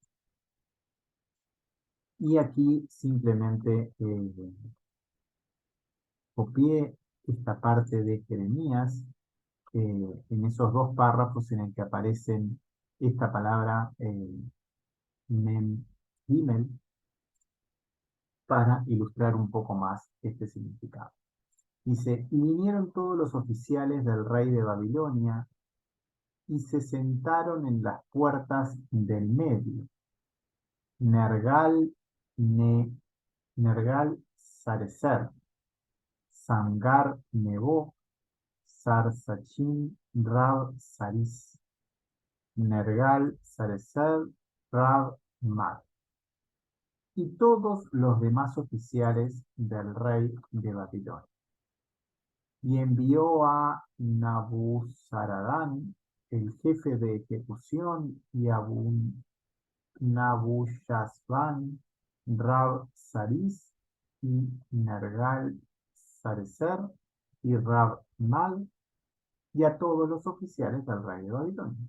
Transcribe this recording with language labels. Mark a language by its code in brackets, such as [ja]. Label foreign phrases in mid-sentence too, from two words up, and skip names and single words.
[es] Y aquí simplemente copié esta parte de Jeremías en esos dos párrafos en el que aparecen esta palabra Mem Gimel para ilustrar un poco más este significado. Dice, y vinieron todos los oficiales del rey de Babilonia y se sentaron en las puertas del medio. Nergal, Nergal Sarecer, Sangar Nebo, Sarsachim Rab Saris, Nergal Sarecer Rab Mar, y todos los demás oficiales del rey de Babilonia. Y envió a Nabuzaradán, el jefe de ejecución, y Abu Nabushazban, Rab Saris y Nergal Sarecer y Rab Mag, y a todos los oficiales del rey de Babilonia.